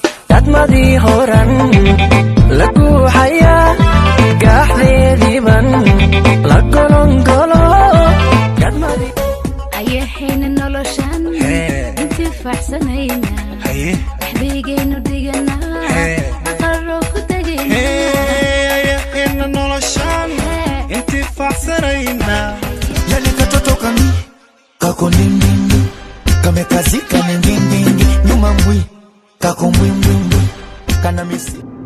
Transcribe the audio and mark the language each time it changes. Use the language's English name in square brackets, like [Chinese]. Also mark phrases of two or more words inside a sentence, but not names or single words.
[Somali] Dadmadii horan, la guuxayaa, gaaxdeediiban, la golongolo. Dadmadii- Ayaheena noloshan, Hee. intifaacsanayna. Haye. Waxbaygeenu dhiganaa, Hee. aqalro ku tegayna. Hee, ayaheena noloshan, Hee. intifaacsanayna. [Swahili] Yani katoto kami, kako ndindindi, kamekazika ni ndindindi, nyuma mbwi, kako mbwimbwimbwi, kana misi-